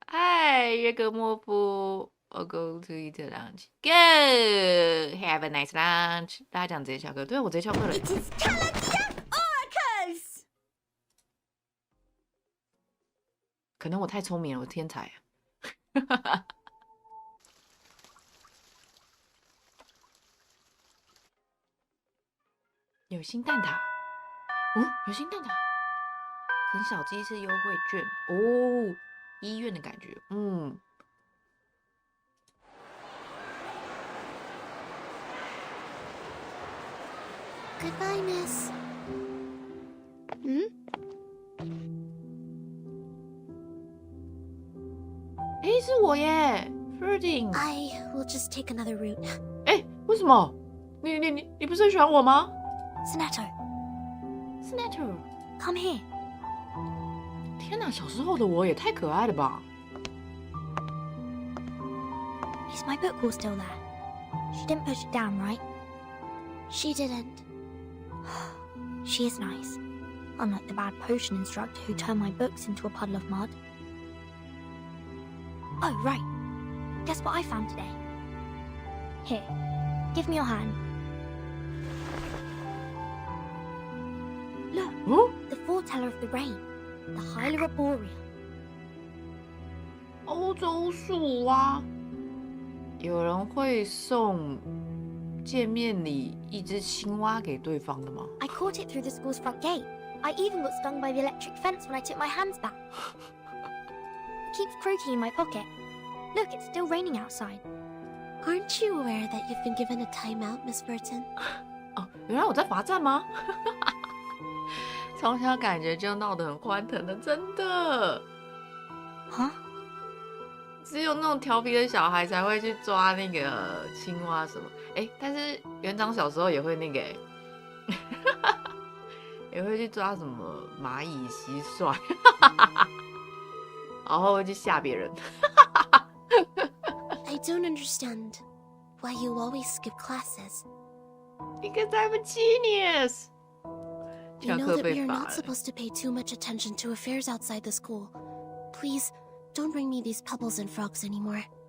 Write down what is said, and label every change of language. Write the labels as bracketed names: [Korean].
[English] 嗨，约格莫夫 ，I'll go to eat lunch. Go, have a nice lunch. [Chinese] 大家讲直接翘课，对我直接翘课了。 [English] It is Chaldea oracles. [Chinese] 可能我太聪明了，我天才啊！有新蛋挞，有新蛋挞，啃小鸡翅优惠券哦，医院的感觉， [English] Goodbye, miss. [Chinese] 诶，是我耶 ，Flirting。 [English] I will just take another route. [Chinese] 诶，为什么？你不是很喜欢我吗 [English] Sonetto, ？Sonetto， come here. [Chinese] 天哪，小时候的我也太可爱了吧！ [English] Is my book all still there? She didn't push it down, right? She didn't. She is nice. Unlike the bad potion instructor who turned my books into a puddle of mud. Oh, right. Guess what I found today? Here, give me your hand. Look, 哦， the foreteller of the rain, the Hyla Arboreal. [Chinese] 欧洲树蛙，有人会送见面礼一只青蛙给对方的吗？ [English] I caught it through the school's front gate. I even got stung by the electric fence when I took my hands back. It keeps croaking in my pocket. Look, it's still raining outside. Aren't you aware that you've been given a timeout, Miss Burton? [Chinese] 哦，原来我在罚站吗？从小感觉就闹得很欢腾的，真的。 Huh? 只有那种调皮的小孩才会去抓那个青蛙什么。哎，但是园长小时候也会那个，也会去抓什么蚂蚁、蟋蟀，然后会去吓别人。 [English] I don't understand why you always skip classes. Because I'm a genius. You know that we are not supposed to pay too much attention to affairs outside the school. Please, don't bring me these pebbles and frogs anymore.